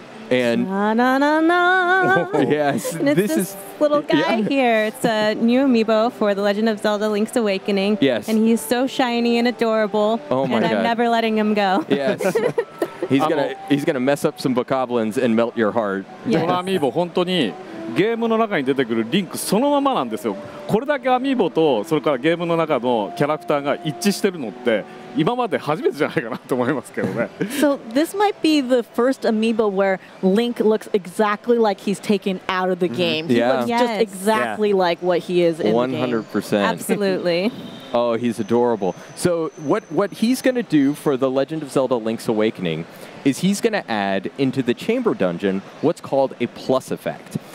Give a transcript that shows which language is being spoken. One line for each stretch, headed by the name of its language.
English: And yes, and it's this little guy here. It's a new amiibo for The Legend of Zelda Link's Awakening. Yes. And he's so shiny and adorable. Oh my God. And I'm never letting him go. Yes. He's gonna mess up some bokoblins and melt your heart.
Japanese: このアミーボ本当にゲームの中に出てくるリンクそのままなんですよ。これだけアミーボとそれからゲームの中のキャラクターが一致してるのって今まで初めてじゃないかなと思いますけどね。
English: So this might be the first amiibo where Link looks exactly like he's taken out of the game. He looks just exactly like what he is in the game. 100%. Absolutely. Oh, he's adorable. So what he's going to do for The Legend of Zelda Link's Awakening is he's going to add into the chamber dungeon what's called a plus effect.